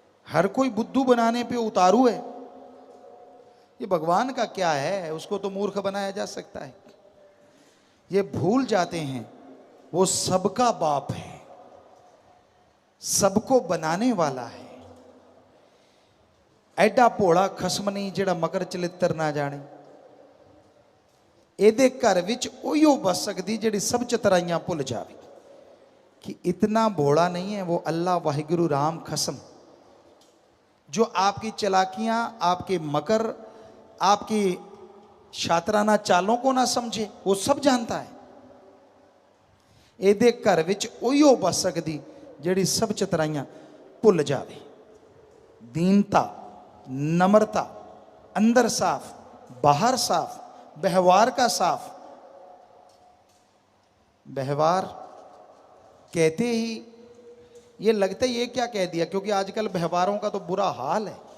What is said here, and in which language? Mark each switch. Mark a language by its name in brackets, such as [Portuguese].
[Hindi] हर कोई बुद्धू बनाने पे उतारू है। ये भगवान का क्या है, उसको तो मूर्ख बनाया जा सकता है। ये भूल जाते हैं वो सबका बाप है, सबको बनाने वाला है। [Punjabi] ਐਡਾ ਭੋਲਾ ਖਸਮ ਨਹੀਂ ਜਿਹੜਾ ਮਕਰ ਚਲਿੱਤਰ ਨਾ ਜਾਣੇ। ਇਹਦੇ ਘਰ ਵਿੱਚ ਉਹੀਓ ਬਸ ਸਕਦੀ ਜਿਹੜੀ ਸਭ ਚਤਰਾਈਆਂ ਭੁੱਲ ਜਾਵੇ। [Hindi] कि इतना भोला नहीं है वो अल्लाह वाहिगुरु राम खसम, जो आपकी चलाकियां, आपके मकर, आपकी शातराना चालों को ना समझे, वो सब जानता है। [Punjabi] ਇਹਦੇ घर ਵਿੱਚ ਉਹੀਓ ਬਸ ਸਕਦੀ ਜਿਹੜੀ सब चतराइयां भुल जावे। [Hindi] दीनता, नम्रता, अंदर साफ बाहर साफ, व्यवहार का साफ। व्यवहार कहते ही ये लगता है ये क्या कह दिया, क्योंकि आजकल व्यवहारों का तो बुरा हाल है।